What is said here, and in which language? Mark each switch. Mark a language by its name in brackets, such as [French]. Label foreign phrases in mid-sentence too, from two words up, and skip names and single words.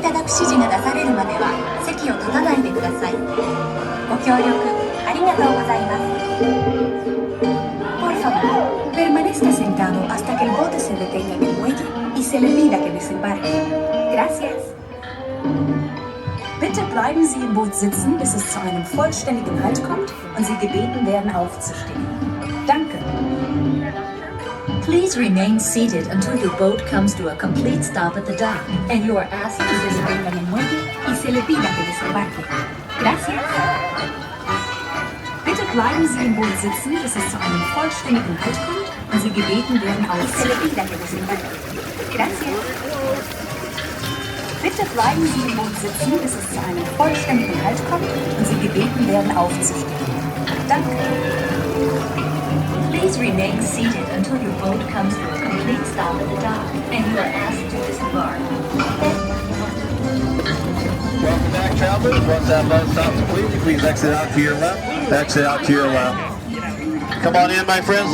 [Japanese] 指示が出されるまでは席を立たないでください。ご協力ありがとうございます。 [Spanish] Por favor, permanezca sentado hasta que el bote se detenga en el muelle y se le pida que desembarque. Gracias. [German] Bitte bleiben Sie im Boot sitzen, bis es zu einem vollständigen Halt kommt und Sie gebeten werden aufzustehen. Danke. [English] Please remain seated until your boat comes to a complete stop at the dock and you are asked to desembark [Spanish] en el muelle y se le pida que desembarque. Gracias. [German] Bitte bleiben Sie im Boot sitzen, bis es zu einem vollständigen Halt kommt und Sie gebeten werden [Spanish] Se le [German] aufzustehen. [Spanish] pida que desembarque. Gracias. Bitte bleiben Sie im Boot sitzen, bis es zu einem vollständigen Halt kommt und Sie gebeten werden aufzustehen. Danke. [English] Please remain seated until your boat comes to a complete stop at the dock and you are asked to disembark. Welcome back, travelers. Once that boat stops completely, please exit out to your left. Exit out to your left. Come on in, my friends.